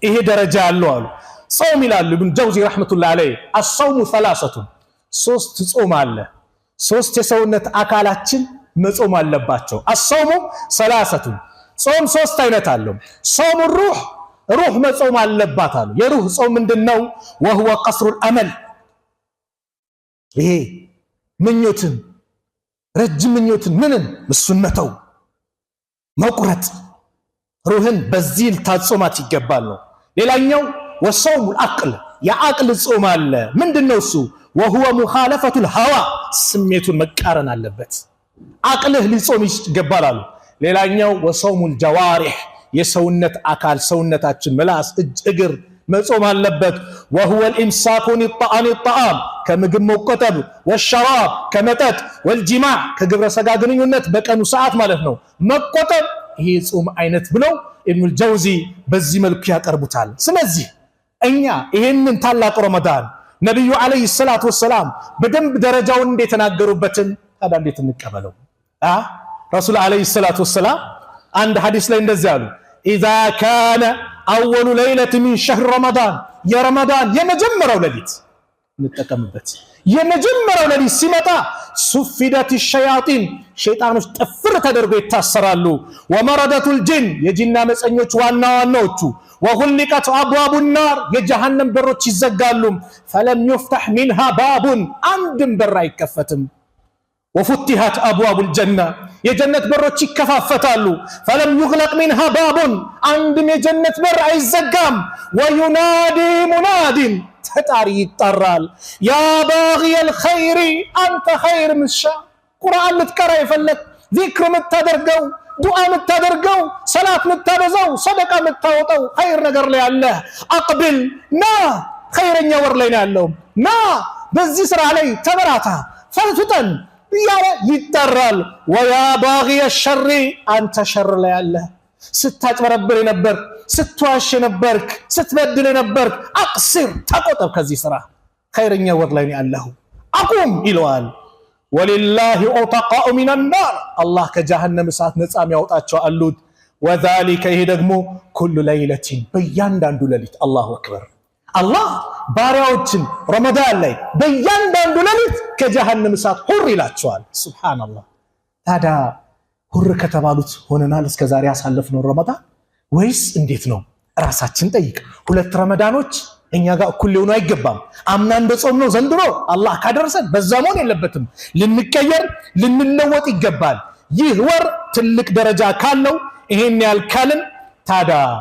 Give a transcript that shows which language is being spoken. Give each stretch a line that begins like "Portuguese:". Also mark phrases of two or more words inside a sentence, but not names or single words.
Amharic: ደረጃ አለው አሉ ጾም ይላሉ ኢብኑ ጀውዚ
Arabic: رحمة الله عليه الصوم ثلاثة
Amharic: ሶስት ጾም አለ ሶስት የሰውነት አካላችን መጾም አለባቸው
Arabic: الصوم ثلاثة
Amharic: ጾም ሶስት አይነት አለው ጾም ሩህ መጾም አለባት አሉ የሩህ ጾም ምንድነው
Arabic: وهو قصر الامل
Amharic: ይሄ ምኞትን ረጅም ምኞትን ምንን እሱን መተው መቁረጥ ሩህን በዚህ ታጾማት ይገባል ነው ሌላኛው
Arabic: وصوم العقل
Amharic: የአቅል ጾም አለ ምንድነው እሱ
Arabic: وهو مخالفه الهوى
Amharic: ስሜቱን መቃረን አለበት አቅልህ ሊጾም ይገባል አሉ ሌላኛው
Arabic: وصوم الجوارح
Amharic: የሰውነት አካል ሰውነታችን ምላስ እጅ እግር መጾም አለበት
Arabic: وهو الامساك عن الطعام
Amharic: ከምግብ መቆጠብ والشراب ከመጠጥ والجماع ከግብረ ሥጋ ግንኙነት በቀኑ ሰዓት ማለት ነው መቆጠብ ይሄ ጾም አይነት ብለው ኢብኑ ጀውዚ በዚህ መልኩ ያቀርቡታል ስለዚህ እኛ ይሄንን ታላቅ ረመዳን ነብዩ
Arabic: عليه الصلاة والسلام
Amharic: በደንብ ደረጃውን እንደተናገሩበትን ታዲያ እንዴት እንቀበለው ረሱል
Arabic: عليه الصلاة والسلام
Amharic: አንድ ሐዲስ ላይ እንደዚህ አሉ
Arabic: اذا كان اول ليله من شهر رمضان يا رمضان
Amharic: የመጀመሪያው ሌሊት እንጠቀምበት የመጀመሪያው ሌሊት ሲመጣ
Arabic: صفدت الشياطين
Amharic: ሸይጣኖች ጥፍር ተደርገው ይታሰራሉ
Arabic: ومردة الجن
Amharic: የጂና መጸኞች ዋናዎቹ
Arabic: وغلقت ابواب النار
Amharic: የጀሃነም በሮች ይዘጋሉ
Arabic: فلم يفتح منها باب
Amharic: አንድም በር አይከፈትም
Arabic: وفتحت ابواب الجنه
Amharic: የጀነት በሮች ይከፋፈታሉ
Arabic: فلم يغلق منها باب
Amharic: አንድም የጀነት በር አይዘጋም
Arabic: وينادي مناد
Amharic: ተጣሪ ይጠራል يا
Arabic: باغي الخير انت خير مشا
Amharic: ቁርአን ልትቀራ ይፈልግ ዚክር ምታደርገው ዱዓ ምታደርገው ሰላት ምታበዛው ሰደቃ ምታወጣው ኸይር ነገር ላይ አለ አቅብል ና ኸይረኛ ወር ላይ ያለው ና በዚህ ስራ ላይ ተበራታ ፈጥተን ያለ ይጠራል
Arabic: ويا باغي الشر انت شر
Amharic: ላይ አለ ስታጭበረብር ነበር ስትዋሽ ነበርክ ስትበድል ነበርክ አቅስር ተቆጠብ ከዚህ ስራ ኸይረኛ ወር ላይ ያለው አቁም ይለዋል
Arabic: ولله عتقاء من النار الله
Amharic: ከጀሃነም እሳት ነፃ የሚያወጣቸው አሉት وذلك ይሄ ደግሞ
Arabic: كل ليله
Amharic: በእያንዳንዱ ሌሊት
Arabic: الله أكبر
Amharic: አላህ ባሪያዎችን ረመዳን ላይ በእያንዳንዱ ሌሊት ከጀሃነም እሳት ሁር ይላቸዋል ሱብሃንአላህ ታዲያ ሁር ከተባሉት ሆነናል እስከዛሬ ያሳለፍነው ረመዳን ወይስ እንዴት ነው ራሳችን ጠይቅ ሁለት ረመዳኖች እኛ ጋር እኩል ሊሆኑ አይገባም አምና እንደጾም ነው ዘንድሮ አላህ ካደረሰን በዛ መሆን የለበትም ልንቀየር ልንለወጥ ይገባል ይህ ወር ትልቅ ደረጃ ካለው ይሄን ያልካልን ታዲያ